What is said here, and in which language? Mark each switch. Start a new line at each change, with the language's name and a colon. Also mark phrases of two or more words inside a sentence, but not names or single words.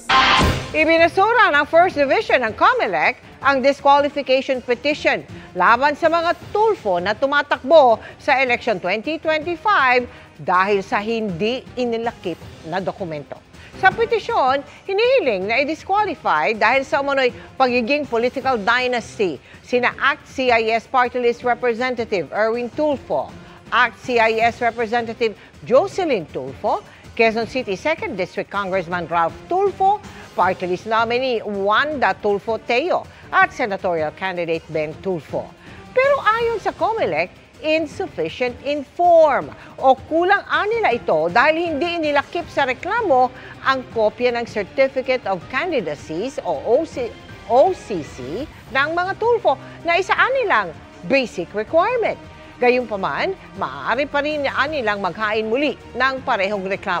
Filipino: Ibinasura ng First Division ng COMELEC ang
English: disqualification petition
Filipino: laban sa mga tulfo na tumatakbo sa election 2025 dahil sa hindi inilakip na dokumento. Sa petisyon, hinihiling na i-disqualify dahil sa umano'y pagiging
English: political dynasty
Filipino: sina ACT-CIS Party List Representative Erwin Tulfo, ACT-CIS Representative Jocelyn Tulfo, Quezon City 2nd District Congressman Ralph Tulfo, Party List nominee Wanda Tulfo Teo at Senatorial Candidate Ben Tulfo. Pero ayon sa COMELEC,
English: insufficient in form
Filipino: o kulang anila ito dahil hindi inilakip sa reklamo ang kopya ng Certificate of Candidacies o OCC ng mga Tulfo na isa anilang
English: basic requirement.
Filipino: Gayunpaman, maaari pa rin nilang maghain muli ng parehong reklamo.